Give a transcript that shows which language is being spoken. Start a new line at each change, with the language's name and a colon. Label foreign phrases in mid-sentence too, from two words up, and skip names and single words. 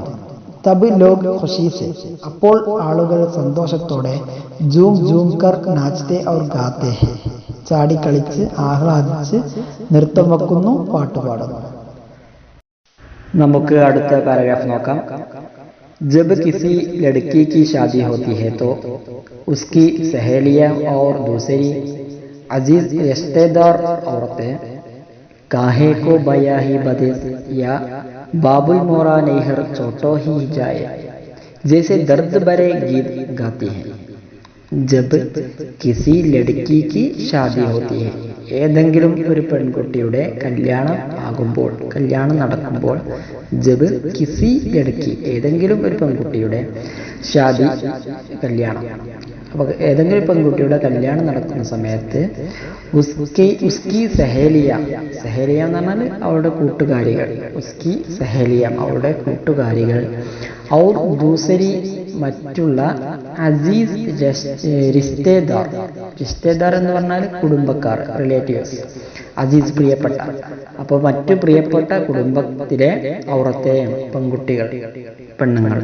Hindi: तब लोग खुशी से
Malayalam: അപ്പോൾ ആളുകൾ സന്തോഷത്തോടെ,
Hindi: झूम झूम कर नाचते और गाते हैं
Malayalam: ചാടിക്കളിച്ച് ആഹ്ലാദിച്ച് നൃത്തം വെക്കുന്നു, പാട്ട് പാടുന്നു. നമുക്ക് അടുത്ത പാരഗ്രാഫ് നോക്കാം.
Hindi: जब किसी लड़की की शादी होती है तो उसकी सहेलियां और दूसरी अजीज रिश्तेदार औरतें काहे को बया ही बदे या बाबुल मोरा नैहर छोटो ही जाए जैसे दर्द भरे गीत गाती हैं. जब किसी लड़की की शादी होती है,
Malayalam: ഏതെങ്കിലും ഒരു പെൺകുട്ടിയുടെ കല്യാണം ആകുമ്പോൾ, കല്യാണം നടക്കുമ്പോൾ,
Hindi: जब किसी लड़की
Malayalam: ഏതെങ്കിലും ഒരു പെൺകുട്ടിയുടെ ഷാദി കല്യാണം, അപ്പോൾ ഏതെങ്കിലും പെൺകുട്ടിയുടെ കല്യാണം നടക്കുന്ന സമയത്ത്
Hindi: उसकी सहेलियां,
Malayalam: സഹേലിയ എന്ന് പറഞ്ഞാൽ അവളുടെ കൂട്ടുകാരികൾ,
Hindi: उसकी सहेलियां
Malayalam: അവളുടെ കൂട്ടുകാരികൾ,
Hindi: और दूसरी
Malayalam: മറ്റുള്ള
Hindi: अज़ीज़ रिश्तेदार,
Malayalam: റിശ്തേദാർ എന്ന് പറഞ്ഞാൽ കുടുംബക്കാർ, റിലേറ്റീവ്സ്, അസീസ് പ്രിയപ്പെട്ട, അപ്പോൾ മറ്റു പ്രിയപ്പെട്ട കുടുംബത്തിലെ ഔറത്തെ പെൺകുട്ടികൾ, പെണ്ണുങ്ങൾ.